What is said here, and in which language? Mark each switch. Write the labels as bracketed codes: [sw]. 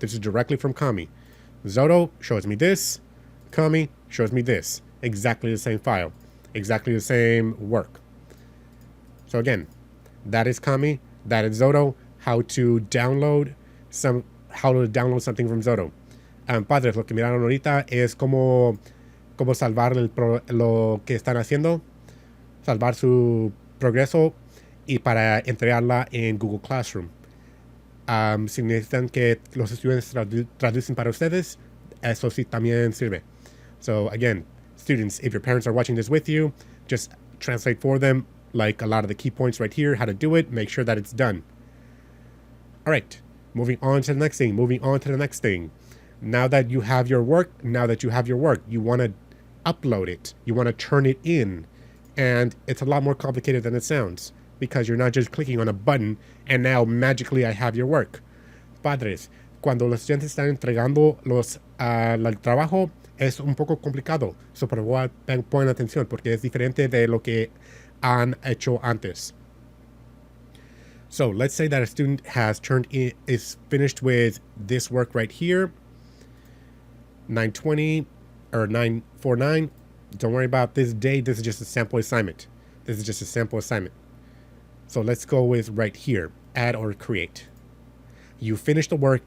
[en] This is directly from Kami. Xodo shows me this. Kami shows me this. Exactly the same file. Exactly the same work. So again, that is Kami. That is Xodo. How to download how to download something from Xodo. [es] Padres, lo que miraron ahorita es cómo salvar lo que están haciendo, salvar su progreso y para entregarla en Google Classroom. Si necesitan que los estudiantes traducen para ustedes, eso sí también sirve. [en] So again, students, if your parents are watching this with you, just translate for them, like a lot of the key points right here, how to do it, make sure that it's done. All right, moving on to the next thing. Now that you have your work, you want to upload it. You want to turn it in. And it's a lot more complicated than it sounds, because you're not just clicking on a button and now magically I have your work. [es] Padres, cuando los estudiantes están entregando el trabajo, es un poco complicado. So, por favor, pongan atención porque es diferente de lo que han hecho antes. [en] So let's say that a student is finished with this work right here, 920 or 949. Don't worry about this date. This is just a sample assignment. So let's go with right here, add or create. You finished the work.